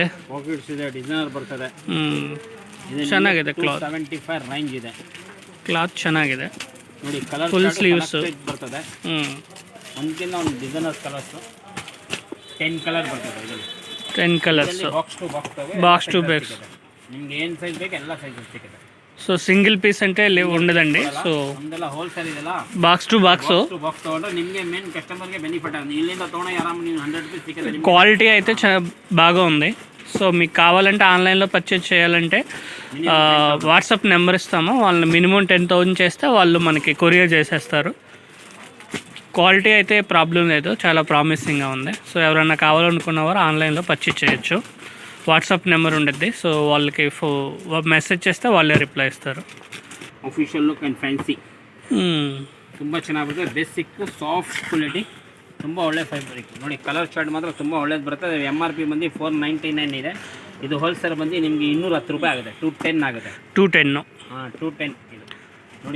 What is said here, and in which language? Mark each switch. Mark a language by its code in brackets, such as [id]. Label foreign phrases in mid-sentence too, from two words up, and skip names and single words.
[kn] ಪಾಕೆಟ್ಸ್ ಇದೆ, ಡಿಸೈನರ್ ಬರ್ತದೆ. ಚೆನ್ನಾಗಿದೆ ಕ್ಲಾತ್. 75 ರೇಂಜ್ ಇದೆ. ಕ್ಲಾತ್ ಚೆನ್ನಾಗಿದೆ ನೋಡಿ. ಕಲರ್ [en] ಫುಲ್ ಸ್ಲೀವ್ಸ್ [kn] ಬರ್ತದೆ. ಒಂದಕ್ಕಿಂತ ಒಂದು [en] designer colours [kn] 10 ಕಲರ್ ಬರ್ತದೆ. ಇದರಲ್ಲಿ 10 ಕಲರ್ಸ್. [en] box to box box to box. [kn] ನಿಮ್ಗೆ ಏನು ಸೈಜ್ ಬೇಕು ಎಲ್ಲ ಸೈಜ್ ಸಿಗುತ್ತೆ. [te] సో [en] single piece [te] అంటే ఉండదండి. సో [kn] ನಮ್ದೆಲ್ಲ ಹೋಲ್ಸೇಲ್ ಇದೆಲ್ಲ. [en] box to box [kn] ತಗೊಂಡ್ರೆ ನಿಮಗೆ [en] main customer [kn] ಬೆನಿಫಿಟ್ ಆಗುತ್ತೆ. ಇಲ್ಲಿಂದ ತೊಗೊಂಡು ಆರಾಮ್ ನೀವು 100 ರೂಪಾಯಿ ಸಿಗುತ್ತೆ. [te] క్వాలిటీ అయితే బాగా ఉంది. సో మీకు కావాలంటే ఆన్లైన్లో పర్చేజ్ చేయాలంటే వాట్సాప్ నెంబర్ ఇస్తాము. వాళ్ళు మినిమం 10,000 చేస్తే వాళ్ళు మనకి కొరియర్ చేసేస్తారు. క్వాలిటీ అయితే ప్రాబ్లం లేదు, చాలా ప్రామిసింగ్గా ఉంది. సో ఎవరైనా కావాలనుకున్నవారు ఆన్లైన్లో పర్చేజ్ చేయొచ్చు. వాట్సాప్ నెంబర్ ఉండిద్ది. సో వాళ్ళకి మెసేజ్ చేస్తే వాళ్ళే రిప్లై ఇస్తారు. [en] official look and fancy [kn] ತುಂಬ ಚೆನ್ನಾಗಿರುತ್ತೆ. [en] basic soft quality, [kn] ತುಂಬ ಒಳ್ಳೆ ಫೈಬ್ರಿಕ್. ನೋಡಿ [en] colour chart [kn] ಮಾತ್ರ ತುಂಬ ಒಳ್ಳೇದು ಬರ್ತದೆ. MRP ಬಂದು 499 ಇದೆ. ಇದು ಹೋಲ್ಸೇಲ್ ಬಂದು ನಿಮಗೆ 210 ರೂಪಾಯಿ ಆಗುತ್ತೆ. 210 ಆಗುತ್ತೆ. 210. 210 ಇದು ನೋಡಿ.